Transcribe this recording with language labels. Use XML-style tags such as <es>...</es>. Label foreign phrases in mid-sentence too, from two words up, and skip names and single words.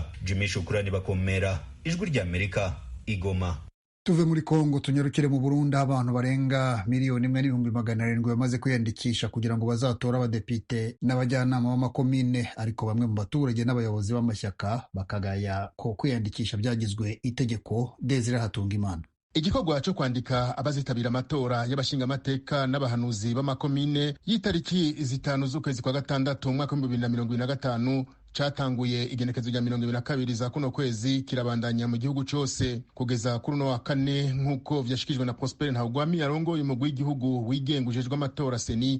<rw>Jimmy Shukrani Bakomera, Ijwi ry'Amerika, Igoma. Tuve muri Kongo tunyarukire mu Burundi, abantu barenga 1,700,000 bamaze kwiyandikisha kugira ngo bazatore abadepite n'abajyanama b'amakomine, ariko bamwe mu baturage n'abayobozi b'amashyaka bakagaya ko kwiyandikisha byagizwe itegeko. Desire Hatungimana.</rw> <rn>Igikorwa cyo kwandika abazitabira amatora y'abashingamateka n'abahanuzi b'amakomine y'itariki 5 z'ukwezi kwa gatandatu mwaka wa 2025 catanguye igenekezo rya 22 za kuno kwezi, kirabandanya mu gihugu cyose kugeza kuri no wa kane, nk'uko vyashikijwe na Prosper Ntahugwami arongoye umugwi w'igihugu wigengujejwe amatora seni.</rn>